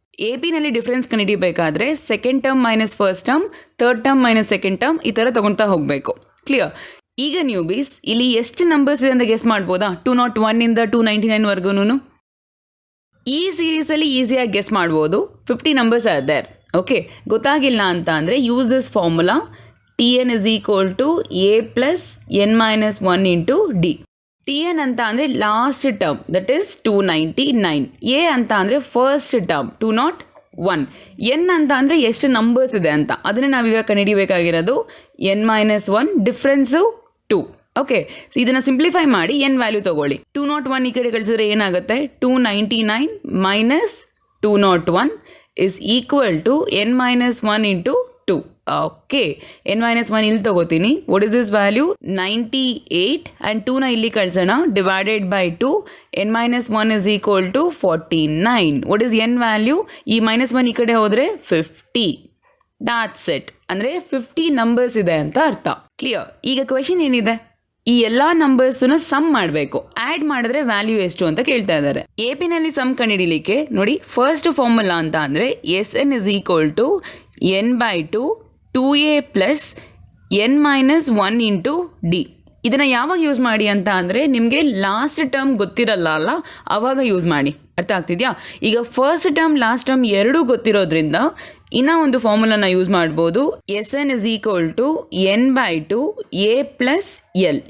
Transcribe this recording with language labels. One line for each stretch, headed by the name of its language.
Kannada: A ಪಿನಲ್ಲಿ difference ಕಂಡುಹಿಡಿಬೇಕಾದ್ರೆ second term minus first term, third term minus second term, ಈ ಥರ ತೊಗೊಳ್ತಾ ಹೋಗಬೇಕು. ಕ್ಲಿಯರ್? ಈಗ ನ್ಯೂಬೀಸ್ ಇಲ್ಲಿ ಎಷ್ಟು ನಂಬರ್ಸ್ ಇದೆ ಅಂತ ಗೆಸ್ ಮಾಡ್ಬೋದಾ? 201ಇಂದ 299ವರೆಗೂ ಈ ಸೀರೀಸಲ್ಲಿ ಈಸಿಯಾಗಿ ಗೆಸ್ ಮಾಡ್ಬೋದು.
English: 50 numbers are there.
Kannada: ಓಕೆ, ಗೊತ್ತಾಗಿಲ್ಲ ಅಂತ ಅಂದರೆ
English: Use this formula. TN is equal to A plus N minus 1 into D.
Kannada: TN ಅಂತ ಅಂದರೆ last term,
English: That is 299.
Kannada: A ಅಂತ ಅಂದರೆ ಫಸ್ಟ್ ಟರ್ಮ್ 201. ಎನ್ ಅಂತ ಅಂದರೆ ಎಷ್ಟು ನಂಬರ್ಸ್ ಇದೆ ಅಂತ, ಅದನ್ನೇ ನಾವು ಇವಾಗ ಕಂಡುಹಿಡಿಬೇಕಾಗಿರೋದು. N-1 difference 2. ಓಕೆ, ಇದನ್ನು ಸಿಂಪ್ಲಿಫೈ ಮಾಡಿ ಎನ್ ವ್ಯಾಲ್ಯೂ ತೊಗೊಳ್ಳಿ. 201 ಈ ಕಡೆ ಕಳಿಸಿದ್ರೆ ಏನಾಗುತ್ತೆ?
English: 299 minus 201 is equal to N-1 into 2.
Kannada: Okay, N-1 ಇಲ್ಲಿ ತಗೋತೀನಿ.
English: What is this value?
Kannada: 98 and 2ನ ಇಲ್ಲಿ ಕಳ್ಸೋಣ.
English: Divided by 2. N-1 is equal to 49. What is N value?
Kannada: ಈ -1 ಈ ಕಡೆ ಹೋದರೆ 50.
English: That's it.
Kannada: ಅಂದರೆ 50 ನಂಬರ್ಸ್ ಇದೆ ಅಂತ ಅರ್ಥ. ಕ್ಲಿಯರ್? ಈಗ ಕ್ವೆಶನ್ ಏನಿದೆ? ಈ ಎಲ್ಲ ನಂಬರ್ಸನ್ನು ಸಮ್ ಮಾಡಬೇಕು. ಆ್ಯಡ್ ಮಾಡಿದ್ರೆ ವ್ಯಾಲ್ಯೂ ಎಷ್ಟು ಅಂತ ಕೇಳ್ತಾ ಇದ್ದಾರೆ. ಎ ಪಿನಲ್ಲಿ ಸಮ್ ಕಂಡುಹಿಡಿಲಿಕ್ಕೆ ನೋಡಿ, ಫಸ್ಟ್ ಫಾರ್ಮುಲಾ ಅಂತ ಅಂದರೆ
English: SN is equal to N by 2 2A plus N minus 1 into D.
Kannada: ಇದನ್ನು ಯಾವಾಗ ಯೂಸ್ ಮಾಡಿ ಅಂತ ಅಂದರೆ ನಿಮಗೆ ಲಾಸ್ಟ್ ಟರ್ಮ್ ಗೊತ್ತಿರಲ್ಲ ಅಲ್ಲ, ಆವಾಗ ಯೂಸ್ ಮಾಡಿ. ಅರ್ಥ ಆಗ್ತಿದೆಯಾ? ಈಗ ಫಸ್ಟ್ ಟರ್ಮ್ ಲಾಸ್ಟ್ ಟರ್ಮ್ ಎರಡೂ ಗೊತ್ತಿರೋದ್ರಿಂದ ಇನ್ನೂ ಒಂದು ಫಾರ್ಮುಲಾನ ಯೂಸ್ ಮಾಡ್ಬೋದು.
English: SN = n/2 a + l.